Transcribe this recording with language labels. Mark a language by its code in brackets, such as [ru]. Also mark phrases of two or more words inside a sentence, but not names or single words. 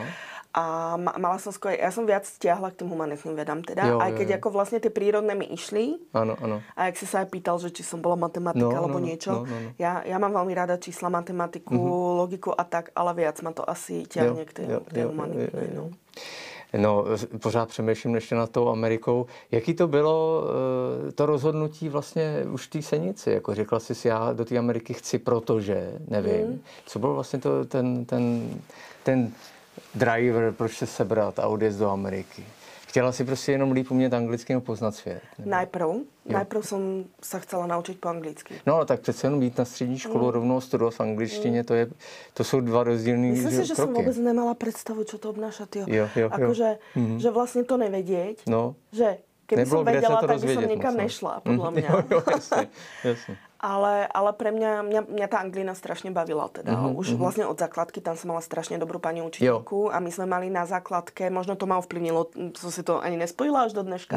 [sk] A mala som skôr, ja som viac stiahla k tým humanitným vedám teda. Aj keď ako vlastne tie prírodné mi išli. Áno. A ak si sa aj pýtal, že či som bola matematika alebo niečo. No. Ja mám veľmi rada čísla, matematiku, logiku a tak, ale viac ma to asi ťahne k tej humanitnej. [cs] No, pořád přemýšlím ještě nad tou Amerikou. Jaký to bylo to rozhodnutí vlastně už v té Senici? Jako řekla jsi si, já do té Ameriky chci, protože nevím. Co byl vlastně ten driver, proč se sebrat a odjezd do Ameriky? Chtěla si prostě jenom líp umět anglicky a poznat svět? [sk] Najprv som sa chcela naučiť po anglicky. [cs] No ale tak přece jenom jít na střední školu rovnou studovat v angličtině, to jsou 2 rozdílný kroky. [sk] Myslím si, že som vôbec nemala predstavu, čo to obnáša. Akože, že vlastne to nevedieť, že keby som vedela, tak by som nikam nešla, podľa mňa. [cs] Jo, jasne. [sk] Ale pre mňa tá anglina strašne bavila teda. Už vlastne od základky tam som mala strašne dobrú pani učiteľku a my sme mali na základke, možno to ma ovplyvnilo, som si to ani nespojila až do dneška.